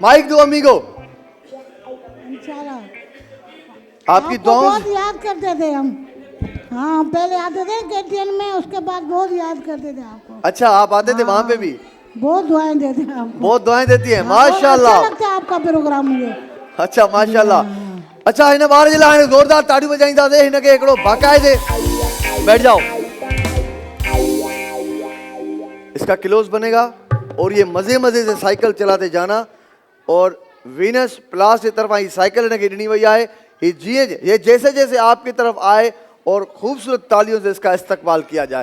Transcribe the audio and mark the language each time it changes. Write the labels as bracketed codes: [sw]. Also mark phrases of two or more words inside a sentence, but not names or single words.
[ur] مائک دو امّی کو۔ آپ کی دعاؤں بہت یاد کرتے تھے ہم. ہاں، پہلے آتے تھے KTN میں، اس کے بعد بہت یاد کرتے تھے آپ کو. اچھا، آپ آتے تھے وہاں پہ بھی? بہت دعائیں دیتے ہیں آپ کو. بہت دعائیں دیتی ہیں, ہاں, ماشاءاللہ. اچھا لگتا ہے آپ کا پروگرام مجھے. اچھا، ماشاءاللہ. اچھا, [sd] हिन ॿार जे लाइ हाणे ज़ोरदार ताड़ियूं वॼाईंदासीं। हिनखे हिकिड़ो बाक़ाइदे [ur] بیٹھ جاؤ، اس کا کلوز بنے گا اور یہ مزے مزے سے سائیکل چلاتے جانا. اور وینس پلاس کی طرف آئی سائیکل ان کے [sd] ॾिनी वई आहे। [ur] یہ جیسے جیسے آپ کی طرف آئے اور خوبصورت تالیوں سے اس کا استقبال کیا جائے.